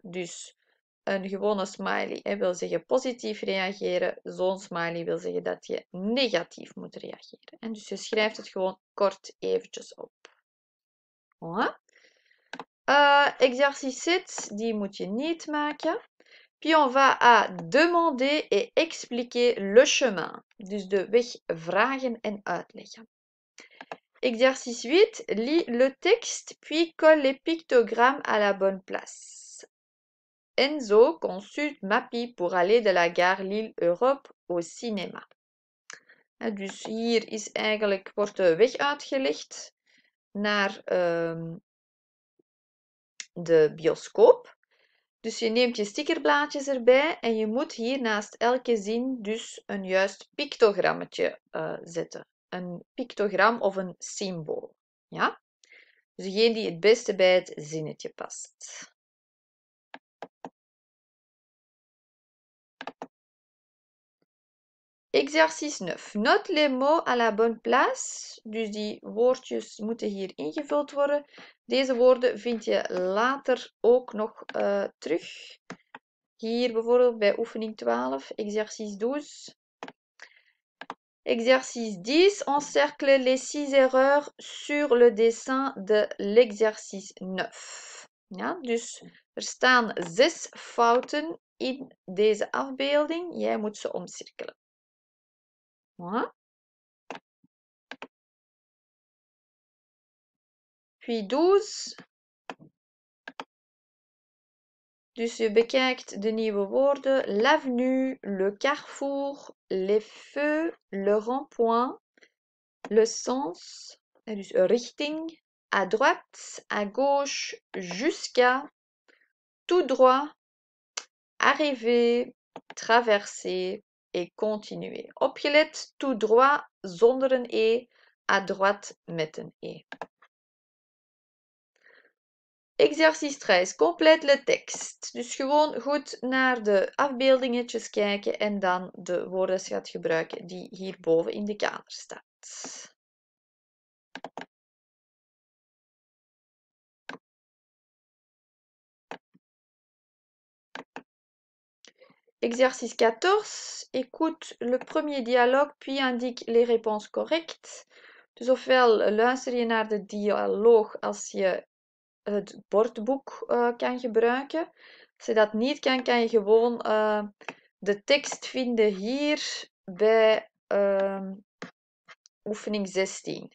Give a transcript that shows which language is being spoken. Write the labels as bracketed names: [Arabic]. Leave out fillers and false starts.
[Dutch] Dus een gewone smiley wil zeggen positief reageren. Zo'n smiley wil zeggen dat je negatief moet reageren. En dus je schrijft het gewoon kort eventjes op. Voilà. Exercice 7, die moet je niet maken. [French] Puis on va à demander et expliquer le chemin. [Dutch] Dus de weg vragen en uitleggen. [French] Exercice 8. Lis le texte, puis colle les pictogrammes à la bonne place. Enzo consulte Mappy pour aller de la gare Lille-Europe au cinéma. [Dutch] Dus hier is eigenlijk, wordt de weg uitgelegd naar de bioscoop. Dus je neemt je stickerblaadjes erbij en je moet hier naast elke zin dus een juist pictogrammetje zetten. Een pictogram of een symbool. Ja? Dus degene die het beste bij het zinnetje past. [French] Exercice 9. Note les mots à la bonne place. [Dutch] Dus die woordjes moeten hier ingevuld worden. Deze woorden vind je later ook nog terug. Hier bijvoorbeeld bij oefening 12, exercice 12. [French] Exercice 10, encercle les 6 erreurs sur le dessin de l'exercice 9. [Dutch] Ja, dus er staan 6 fouten in deze afbeelding. Jij moet ze omcirkelen. Voilà. [French] Puis 12. [Dutch] Dus je bekijkt de nieuwe woorden. [French] L'avenue, le carrefour, les feux, le rond-point, le sens, [Dutch] dus richting, [French] à droite, à gauche, jusqu'à, tout droit, arriver, traverser et continuer. [Dutch] Opgelet, tout droit zonder een E, à droite met een E. Exercice 13. [French] Complète le tekst. [Dutch] Dus gewoon goed naar de afbeeldingetjes kijken en dan de woordenschat gebruiken die hierboven in de kader staat. [French] Exercice 14. Écoute le premier dialogue, puis indique les réponses correctes. [Dutch] Dus ofwel luister je naar de dialoog als je het bordboek kan gebruiken. Als je dat niet kan, kan je gewoon de tekst vinden hier bij oefening 16.